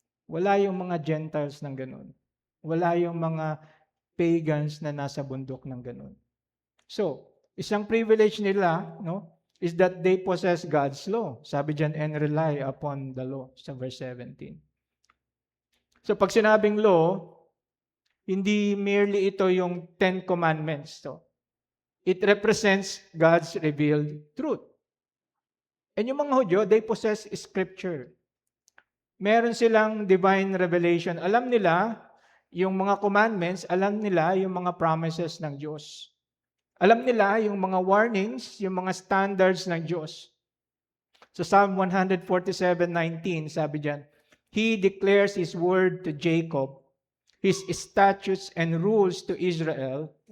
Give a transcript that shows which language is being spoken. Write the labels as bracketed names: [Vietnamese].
[Filipino] Wala yung mga Gentiles ng ganun. Wala yung mga pagans na nasa bundok ng ganun. [English] So, [Filipino] isang privilege nila, no, [English] is that they possess God's law. [Filipino] Sabi dyan, [English] and rely upon the law, [Filipino] sa verse 17. So, pag sinabing law, hindi merely ito yung 10 Commandments. [English] So, it represents God's revealed truth. And [Filipino] yung mga Hudyo, [English] they possess Scripture. [Filipino] Meron silang [English] divine revelation. [Filipino] Alam nila yung mga commandments, alam nila yung mga promises ng Diyos. Alam nila yung mga warnings, yung mga standards ng Diyos. Sa Psalm 147:19, sabi diyan, [English] He declares His word to Jacob, His statutes and rules to Israel.